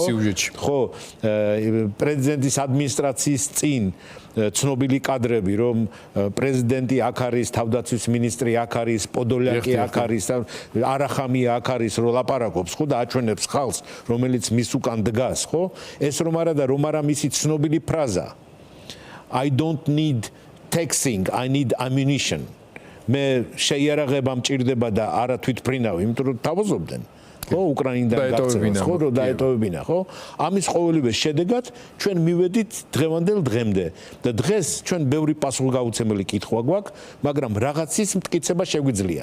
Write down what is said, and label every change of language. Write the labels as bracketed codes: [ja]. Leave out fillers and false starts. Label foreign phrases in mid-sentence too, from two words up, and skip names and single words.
[ka] ხო, პრეზიდენტის ადმინისტრაციის წინ ცნობილი კადრები, რომ პრეზიდენტი აქ არის, თავდაცვის მინისტრი აქ არის, პოდოლაკი აქ არის, არახამია აქ არის, რო ლაპარაკობს, ხო, და აჩვენებს ხალხს, რომელიც მის უკან დგას, ხო? ეს რომ არა და რომ არა მისი ცნობილი ფრაზა. [en] I don't need taxing, I need ammunition. [ka] მე შეიარაღება მჭირდება და არა თვითფრინავი, იმიტომ რომ თავაზობდნენ. ხო, უკრაინიდან გაქცევას, ხო, რომ დაეტოვებინა, ხო? ამის ყოველივე შედეგად ჩვენ მივედით დღევანდელ დღემდე და დღეს ჩვენ ბევრი პასუხგაუცემელი კითხვა გვაქვს, მაგრამ რაღაცის მტკიცება შეგვიძლია.